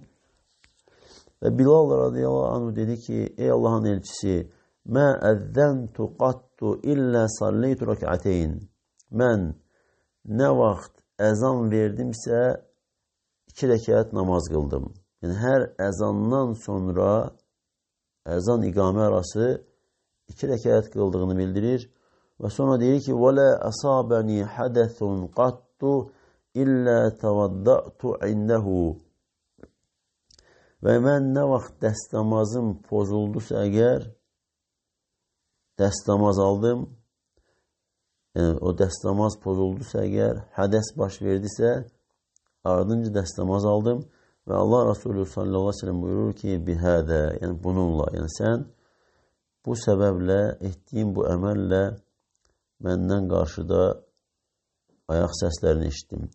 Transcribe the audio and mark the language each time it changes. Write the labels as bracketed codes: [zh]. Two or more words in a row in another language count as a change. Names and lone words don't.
[az] Və Bilal [ar] رضي الله عنه [az] dedi ki, ey Allahın elçisi, [ar] ما أذنت قط إلا صليت ركعتين. [az] Mən nə vaxt əzan verdimsə 2 rəkət namaz qıldım. Yəni, hər əzandan sonra əzan iqamə arası 2 rəkət qıldığını bildirir. Və sonra deyir ki, [ar] وَلَا أَصَابَنِي حَدَثٌ قَطُّ إِلَّا تَوَدَّأْتُ عِنْدَهُ. [az] Və mən nə vaxt dəstəmazım pozuldusa əgər, dəstəmaz aldım, yəni o dəstəmaz pozuldusa əgər, hədəs baş verdisə, ardınca dəstəmaz aldım və Allah Resulü [ar] صلى الله عليه وسلم [az] buyurur ki, bihədə, yəni bununla, yəni sən bu səbəblə, etdiyin bu əməllə məndən qarşıda ayaq səslərini eşitdim.